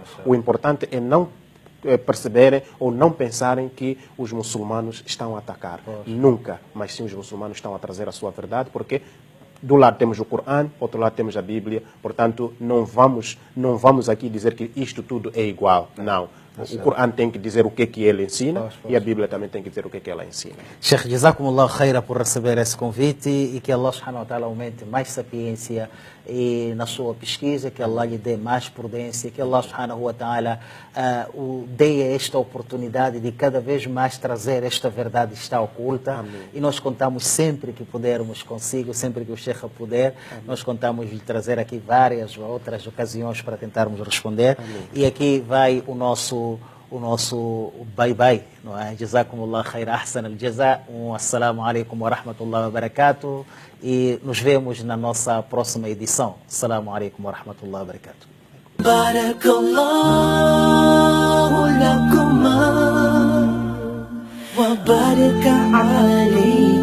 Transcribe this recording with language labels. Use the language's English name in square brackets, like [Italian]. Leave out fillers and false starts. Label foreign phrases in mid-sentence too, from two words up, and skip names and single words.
[Portuguese] O importante é não perceberem ou não pensarem que os muçulmanos estão a atacar. Nunca, mas sim os muçulmanos estão a trazer a sua verdade, porque do lado temos o Corão, outro lado temos a Bíblia, portanto não vamos aqui dizer que isto tudo é igual. Não. O Corão tem que dizer o que ele ensina e a Bíblia também tem que dizer o que ela ensina. Sheikh, [Arabic] جزاكم الله خيرا [Portuguese] por receber esse convite e que [Arabic] الله سبحانه وتعالى [Portuguese] aumente mais sapiência na sua pesquisa, que Allah lhe dê mais prudência, que [Arabic] الله سبحانه وتعالى [Portuguese] dê esta oportunidade de cada vez mais trazer esta verdade que está oculta. Amém. E nós contamos sempre que pudermos consigo, sempre que o Sheikh puder, nós contamos de trazer aqui várias outras ocasiões para tentarmos responder. Amém. E aqui vai o nosso bye-bye, não é? [Arabic] جزاكم الله خير، أحسن الجزاء، السلام عليكم ورحمة الله وبركاته, [Portuguese] e nos vemos na nossa próxima edição. [Arabic] السلام عليكم ورحمة الله وبركاته. بارك الله لكما وبارك عليكم.